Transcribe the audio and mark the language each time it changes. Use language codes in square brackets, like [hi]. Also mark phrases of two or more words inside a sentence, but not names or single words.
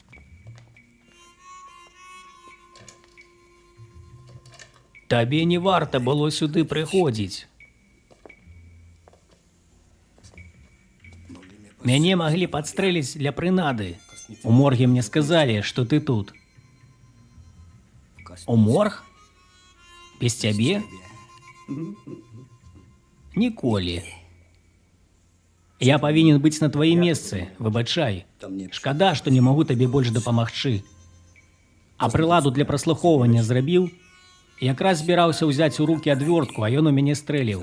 [be] Табе не варта было сюды прыходзіць. Мяне маглі падстрэліць для прынады. [ru] У морге мне сказали, что ты тут. У морг? Без тебе? [be] Ніколі. Я павінен быць на тваім месцы, выбачай. Шкада, што не магу табе больш дапамагчы. А прыладу для праслухоўвання зрабіў? Якраз збіраўся ўзяць у рукі адвёртку, а ён у мяне стрэліў.